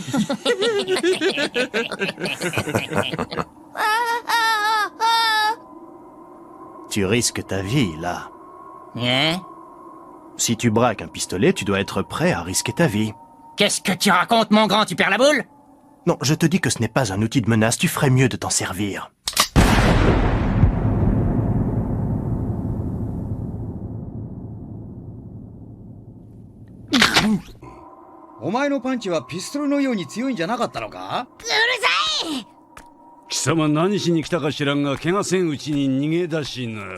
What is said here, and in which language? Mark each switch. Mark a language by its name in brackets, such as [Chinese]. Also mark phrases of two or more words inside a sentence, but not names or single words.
[French] Tu risques ta vie, là. Hein? Si tu braques un pistolet, tu dois être prêt à risquer ta vie. Qu'est-ce que tu racontes, mon grand, tu perds la boule? Non, je te dis que ce n'est pas un outil de menace, tu ferais mieux de t'en servir. [Japanese] お前のパンチはピストルのように強いんじゃなかったのか？うるさい。貴様何しに来たか知らんが怪我せんうちに逃げ出しな。